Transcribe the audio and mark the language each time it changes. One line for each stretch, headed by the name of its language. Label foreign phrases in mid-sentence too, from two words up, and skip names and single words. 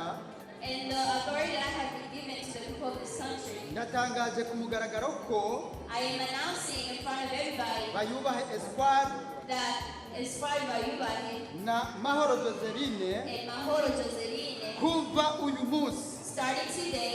English: And the authority that I have been given to the people of this country,
Rundi: Ndatangaje ku mugaragaro ko
English: I am announcing in front of everybody
Rundi: bayubahe Espoir
English: that Espoir Bayubahe
Rundi: na Mahoro Joseline
English: and Mahoro Joseline,
Rundi: kuva uyu munsi
English: starting today,